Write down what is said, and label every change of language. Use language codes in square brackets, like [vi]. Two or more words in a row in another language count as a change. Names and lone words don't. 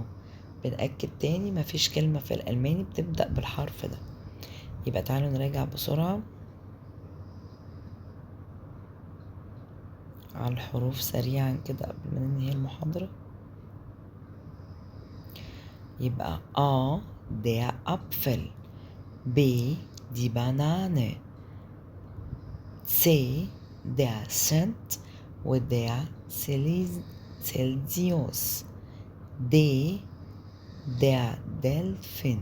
[ar] بنأكد تاني مفيش كلمة في الألماني بتبدأ بالحرف ده. يبقى تعالوا نراجع بسرعة على الحروف سريعا كده قبل ما ننهي المحاضرة. [de] يبقى A der Apfel، B die Banane، C der Cent و der Celsius. D, der Delfin.